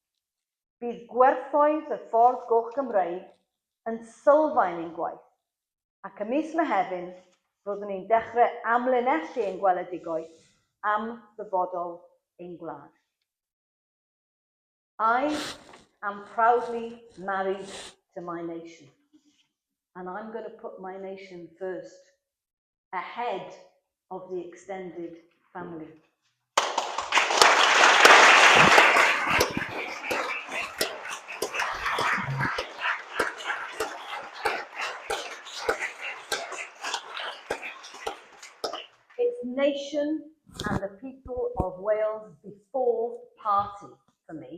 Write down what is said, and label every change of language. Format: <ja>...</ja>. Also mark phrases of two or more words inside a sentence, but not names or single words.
<cy>Bydd gwerthoedd y ffordd goch Gymreig yn sylfaen ein gwaith, Ac ym mis Mehefin, fyddwn ni'n dechrau amlinellu ein gweledigoedd am ddyfodol ein gwlad.</cy> <en>I am proudly married to my nation, and I'm going to put my nation first, ahead of the extended family. It's nation and the people of Wales before party for me.</en>